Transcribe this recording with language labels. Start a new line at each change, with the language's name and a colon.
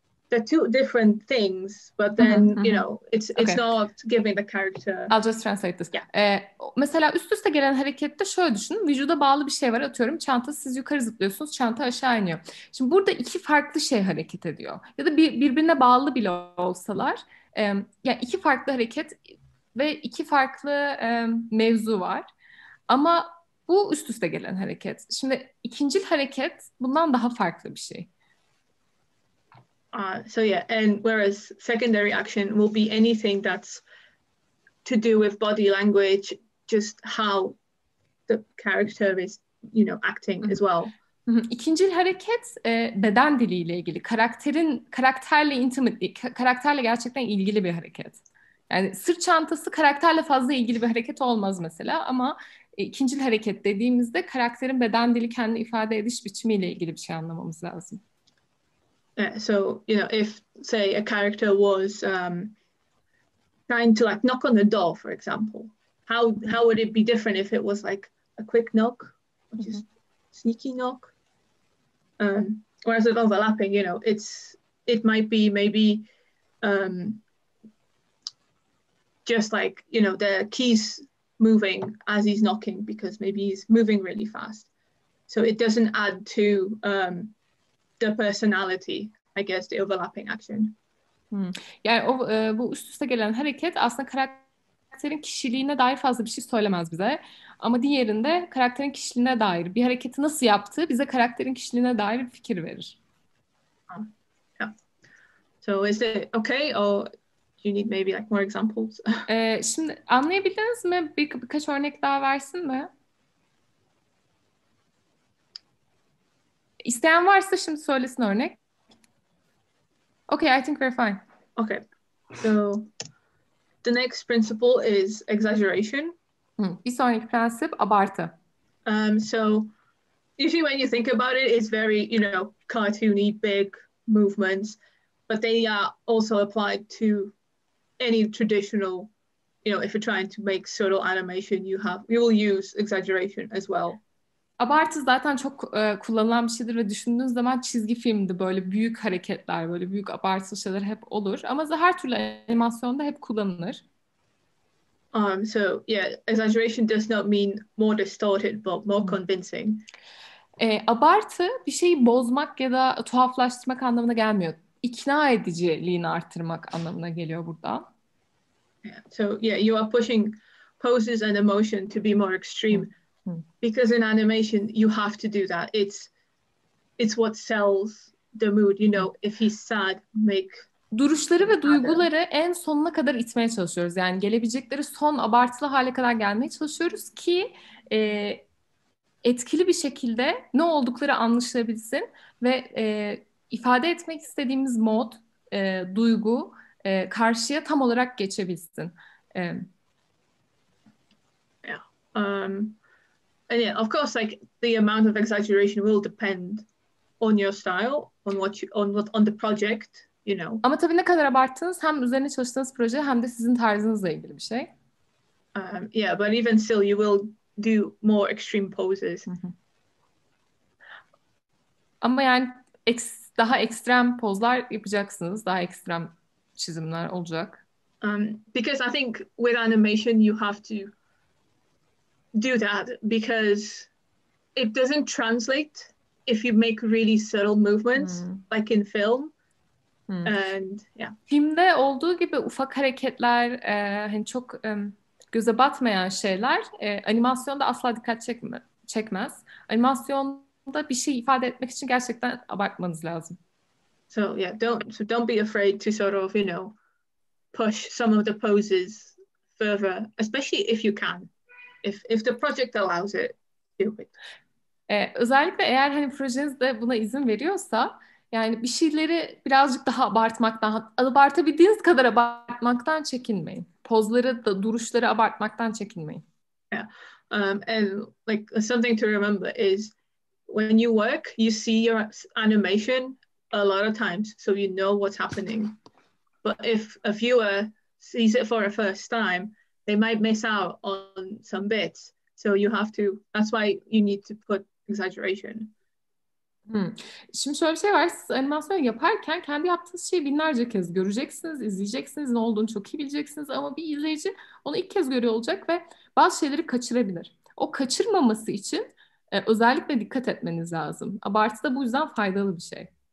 English: They're two different things, but then it's not giving the character. I'll just translate this. Yeah.
Turkish: Mesela üst üste gelen harekette şöyle düşünün. Vücuda bağlı bir şey var, atıyorum. Çanta, siz yukarı zıplıyorsunuz, çanta aşağı iniyor. Şimdi burada iki farklı şey hareket ediyor. Ya da birbirine bağlı bile olsalar, yani iki farklı hareket ve iki farklı mevzu var. Ama bu üst üste gelen hareket. Şimdi ikincil hareket bundan daha farklı bir şey.
English: So yeah, and whereas secondary action will be anything that's to do with body language, just how the character is, acting as well.
Turkish: İkincil hareket beden diliyle ilgili, karakterle intimately, karakterle gerçekten ilgili bir hareket. Yani sırt çantası karakterle fazla ilgili bir hareket olmaz mesela, ama ikincil hareket dediğimizde karakterin beden dili, kendini ifade ediş biçimiyle ilgili bir şey anlamamız lazım.
English: So, if, say, a character was trying to like knock on the door, for example, how would it be different if it was like a quick knock, or just sneaky knock? Whereas with overlapping, it might be maybe just like, the keys moving as he's knocking because maybe he's moving really fast. So it doesn't add to the personality, I guess, the overlapping action.
Turkish: Yani bu üst üste gelen hareket aslında karakterin kişiliğine dair fazla bir şey söylemez bize. Ama diğerinde karakterin kişiliğine dair bir hareketi nasıl yaptığı bize karakterin kişiliğine dair bir fikir verir.
English: Yeah. So is it okay, or do you need maybe like more examples?
Turkish: Şimdi anlayabildiniz mi? Birkaç örnek daha versin mi? İsteyen varsa şimdi söylesin örnek.
English: Okay, I think we're fine. Okay. So the next principle is exaggeration.
Turkish: Bir sonraki prensip abartı.
English: So usually when you think about it, it's very, cartoony, big movements, but they are also applied to any traditional, if you're trying to make subtle animation, you will use exaggeration as well.
Turkish: Abartı zaten çok kullanılan bir şeydir ve düşündüğünüz zaman çizgi filmde böyle büyük hareketler, böyle büyük abartılı şeyler hep olur. Ama her türlü animasyonda hep kullanılır.
English: So yeah, exaggeration does not mean more distorted, but more convincing.
Turkish: Abartı bir şeyi bozmak ya da tuhaflaştırmak anlamına gelmiyor. İkna ediciliğini arttırmak anlamına geliyor burada.
English: Yeah. So yeah, you are pushing poses and emotion to be more extreme. Because in animation, you have to do that. It's what sells the mood. If he's sad, make...
Turkish: Duruşları ve duyguları en sonuna kadar itmeye çalışıyoruz. Yani gelebilecekleri son abartılı hale kadar gelmeye çalışıyoruz ki etkili bir şekilde ne oldukları anlaşılabilsin ve ifade etmek istediğimiz mod, duygu karşıya tam olarak geçebilsin.
English: Yeah. And yeah, of course, like the amount of exaggeration will depend on your style, on the project,
Turkish: Ama tabii ne kadar abarttınız hem üzerine çalıştığınız proje hem de sizin tarzınızla ilgili bir şey.
English: Yeah, but even still, you will do more extreme poses.
Turkish: Ama yani daha ekstrem pozlar yapacaksınız, daha ekstrem çizimler olacak.
English: Because I think with animation, you have to do that because it doesn't translate if you make really subtle movements like in film. And yeah.
Turkish: Filmde olduğu gibi ufak hareketler, hani çok göze batmayan şeyler animasyonda asla dikkat çekmez. Animasyonda bir şey ifade etmek için gerçekten abartmanız lazım.
English: So yeah, don't be afraid to sort of, push some of the poses further, especially if you can. If the project allows it, do it.
Turkish: Özellikle eğer hani projeniz de buna izin veriyorsa, yani bir şeyleri birazcık daha abartabildiğiniz kadar abartmaktan çekinmeyin. Pozları da duruşları abartmaktan çekinmeyin.
English: Yeah. And like something to remember is when you work, you see your animation a lot of times, so you know what's happening. But if a viewer sees it for a first time, they might miss out on some bits. So that's why you need to put exaggeration.
Turkish: Şimdi şöyle bir şey var. Siz animasyon yaparken kendi yaptığınız şeyi binlerce kez göreceksiniz, izleyeceksiniz, ne olduğunu çok iyi bileceksiniz ama bir izleyici onu ilk kez görüyor olacak ve bazı şeyleri kaçırabilir. O kaçırmaması için özellikle dikkat etmeniz lazım. Abartı da bu yüzden faydalı bir şey.